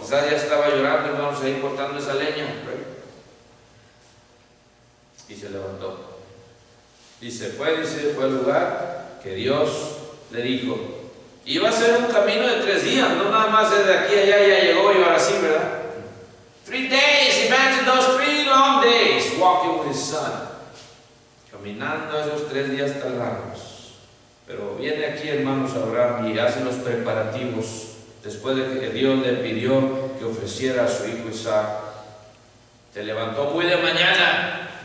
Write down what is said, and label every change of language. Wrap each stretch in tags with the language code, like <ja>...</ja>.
<es>Quizás ya estaba llorando, hermanos, ahí cortando esa leña, y se levantó. Y se fue, dice, fue al lugar que Dios le dijo. Iba a ser un camino de 3 días, no nada más desde aquí a allá ya llegó y ahora sí, ¿verdad?</es> <en>3 days, imagine those 3 long days walking with his son.</en> <es>Caminando esos 3 días tan largos. Pero viene aquí, hermanos, Abraham y hace los preparativos después de que Dios le pidió que ofreciera a su hijo Isaac. Se levantó muy de mañana.</es>